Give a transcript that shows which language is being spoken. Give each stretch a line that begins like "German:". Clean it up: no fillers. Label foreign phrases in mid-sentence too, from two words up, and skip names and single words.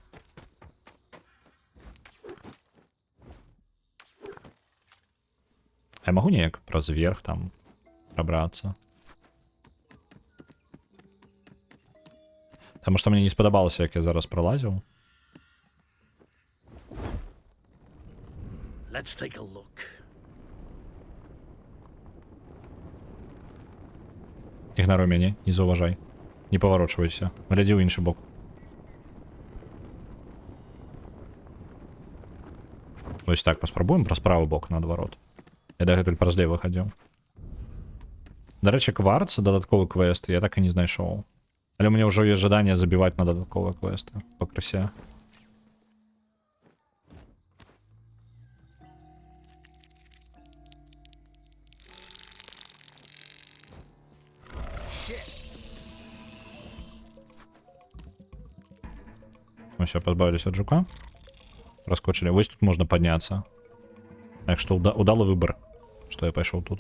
Belarusian: Я магу неяк праз верх там прабрацца? Таму што мне не спадабалася, як я зараз пралазіў.
English: Let's take a look.
Belarusian: Ігноруй мяне, не заўважай. Не паварочвайся. Глядзі ў іншы бок. Вось так, паспрабуем праз правы бок наадварот. Я дагэтуль праз левы хадзіў. Дарэчы, кварц, дадатковы квест, я так і не знайшоў. Але ў мяне ўжо ёсць жаданне забіваць на дадатковыя квесты. Пакрысе.
Russian: Мы все позбавились от жука. Проскочили. Вось тут можно подняться. Так что удалый выбор, что я пошел тут.